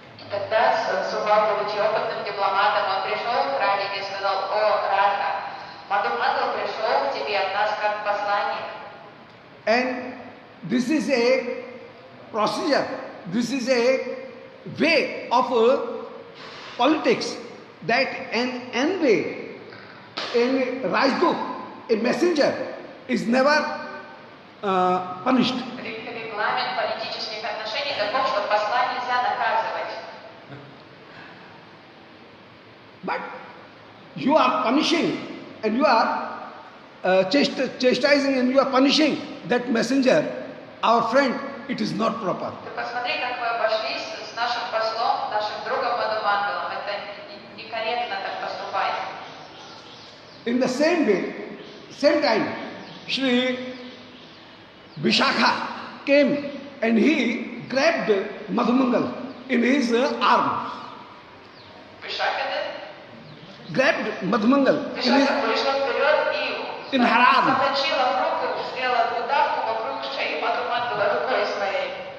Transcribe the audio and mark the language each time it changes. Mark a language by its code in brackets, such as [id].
[ru] Тогда Субал, будучи опытным дипломатом, он пришел к Радике и сказал, о, Радха, Мадхумангал пришел к тебе от нас как посланник. [en] And this is a procedure, this is a way of politics, that an envy in Rajdut, a messenger, is never punished. [ru] Регламент политических отношений таков, что посла нельзя наказывать. [en] But you are punishing and you are chastising and you are punishing that messenger, our friend, it is not proper. [ru] Ты посмотри, как вы обошлись с нашим послом, нашим другом Мадхумангалом. Это некорректно так поступать. [en] In the same way, same time, Sri Vishakha came and he grabbed Madhumangal in his arm. [ru] Вишакха [en] Grabbed Madhumangal in, his, [ru] вышла вперед и [en] in her arm. [ru] заточила в руку, сделала удавку вокруг шеи Мадхумангала рукой своей.